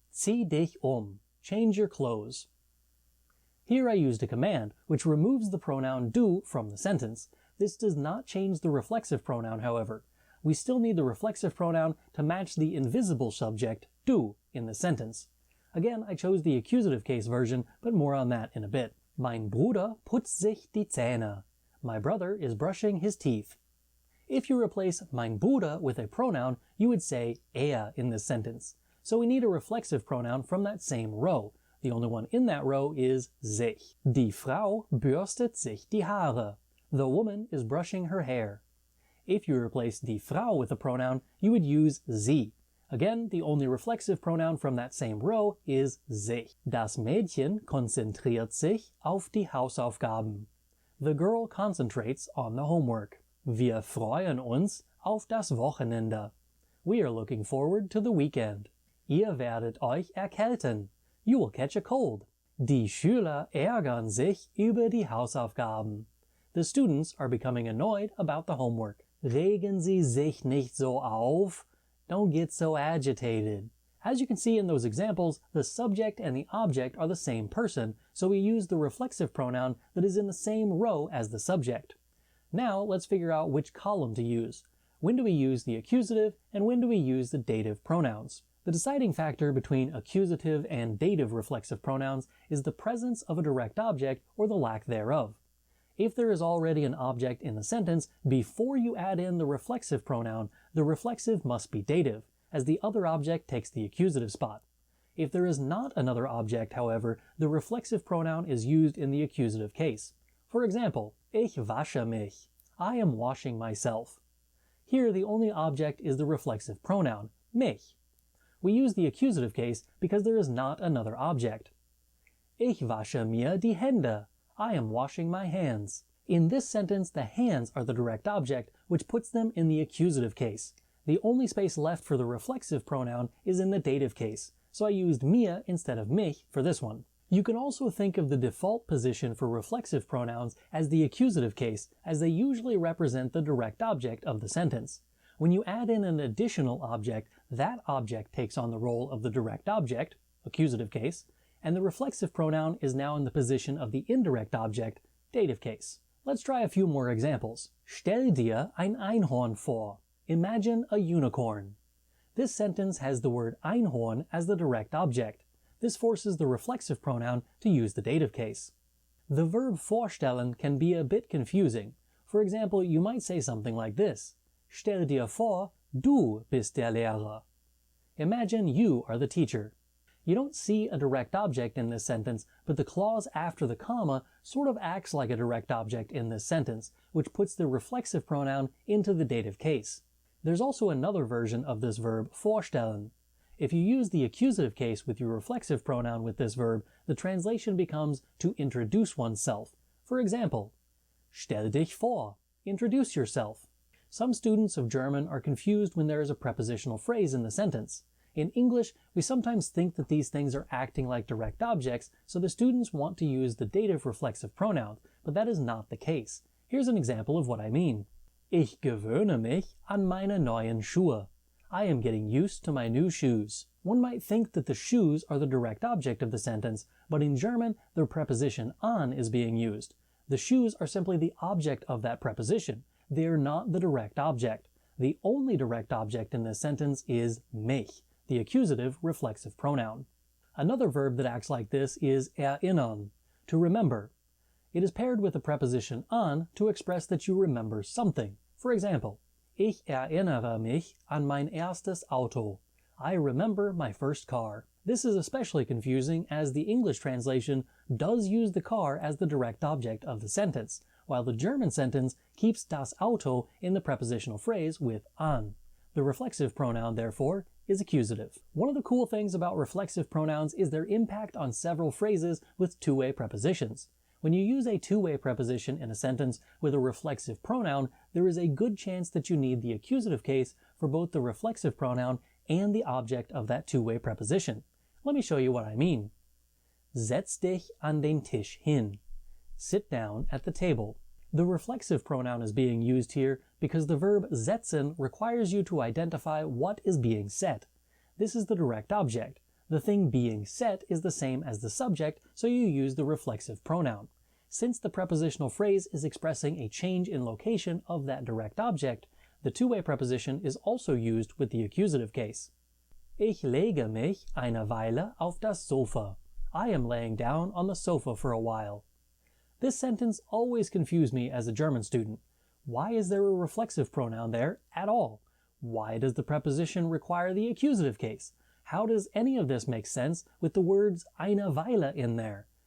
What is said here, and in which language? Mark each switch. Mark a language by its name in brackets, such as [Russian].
[German] Zieh dich [English] change your clothes. Here I used a command, which removes the pronoun du from the sentence. This does not change the reflexive pronoun, however. we still need the reflexive pronoun to match the invisible subject, du, in the sentence. Again, I chose the accusative case version, but more on that in a bit. [German] Mein Bruder putzt sich die Zähne. [English] My brother is brushing his teeth. If you replace [German] mein Bruder [English] with a pronoun, you would say er in this sentence. So we need a reflexive pronoun from that same row. The only one in that row is sich. [German] Die Frau bürstet sich die Haare. [English] The woman is brushing her hair. If you replace [German] die Frau [English] with a pronoun, you would use sie. Again, the only reflexive pronoun from that same row is sich. [German] Das Mädchen konzentriert sich auf die Hausaufgaben. [English] The girl concentrates on the homework. [German] Wir freuen uns auf das Wochenende. [English] We are looking forward to the weekend. [German] Ihr werdet euch erkälten. [English] You will catch a cold. [German] Die Schüler ärgern sich über die Hausaufgaben. [English] The students are becoming annoyed about the homework. [German] Regen Sie sich nicht so auf. [English] Don't get so agitated. As you can see in those examples, the subject and the object are the same person, so we use the reflexive pronoun that is in the same row as the subject. Now let's figure out which column to use. When do we use the accusative and when do we use the dative pronouns? The deciding factor between accusative and dative reflexive pronouns is the presence of a direct object or the lack thereof. If there is already an object in the sentence, before you add in the reflexive pronoun, the reflexive must be dative, as the other object takes the accusative spot. If there is not another object, however, the reflexive pronoun is used in the accusative case. For example, [German] ich wasche mich. [English] I am washing myself. Here the only object is the reflexive pronoun, mich. We use the accusative case because there is not another object. [German] Ich wasche mir die Hände. [English] I am washing my hands. In this sentence, the hands are the direct object, which puts them in the accusative case. The only space left for the reflexive pronoun is in the dative case, so I used mir instead of mich for this one. You can also think of the default position for reflexive pronouns as the accusative case, as they usually represent the direct object of the sentence. When you add in an additional object, that object takes on the role of the direct object, accusative case, and the reflexive pronoun is now in the position of the indirect object, dative case. Let's try a few more examples. [German] Stell dir ein Einhorn vor. [English] Imagine a unicorn. This sentence has the word Einhorn as the direct object. This forces the reflexive pronoun to use the dative case. The verb vorstellen can be a bit confusing. For example, you might say something like this. [German] Stell dir vor, du bist der Lehrer. [English] Imagine you are the teacher. You don't see a direct object in this sentence, but the clause after the comma sort of acts like a direct object in this sentence, which puts the reflexive pronoun into the dative case. There's also another version of this verb, vorstellen. If you use the accusative case with your reflexive pronoun with this verb, the translation becomes to introduce oneself. For example, [German] stell dich vor, [English] introduce yourself. Some students of German are confused when there is a prepositional phrase in the sentence. In English, we sometimes think that these things are acting like direct objects, so the students want to use the dative reflexive pronoun, but that is not the case. Here's an example of what I mean. [German] Ich gewöhne mich an meine neuen Schuhe. [English] I am getting used to my new shoes. One might think that the shoes are the direct object of the sentence, but in German, the preposition an is being used. The shoes are simply the object of that preposition. They are not the direct object. The only direct object in this sentence is mich, the accusative reflexive pronoun. Another verb that acts like this is erinnern, to remember. It is paired with the preposition an to express that you remember something. For example, [German] ich erinnere mich an mein erstes Auto. [English] I remember my first car. This is especially confusing as the English translation does use the car as the direct object of the sentence, while the German sentence keeps das Auto in the prepositional phrase with an. The reflexive pronoun, therefore, is accusative. One of the cool things about reflexive pronouns is their impact on several phrases with two-way prepositions. When you use a two-way preposition in a sentence with a reflexive pronoun, there is a good chance that you need the accusative case for both the reflexive pronoun and the object of that two-way preposition. Let me show you what I mean. [German] Setz dich an den Tisch hin. [English] Sit down at the table. The reflexive pronoun is being used here because the verb setzen requires you to identify what is being set. This is the direct object. The thing being set is the same as the subject, so you use the reflexive pronoun. Since the prepositional phrase is expressing a change in location of that direct object, The two-way preposition is also used with the accusative case. [German] Ich lege mich eine Weile auf das Sofa. [English] I am laying down on the sofa for a while. This sentence always confused me as a German student. Why is there a reflexive pronoun there at all? Why does the preposition require the accusative case? How does any of this make sense with the words eine Weile in there?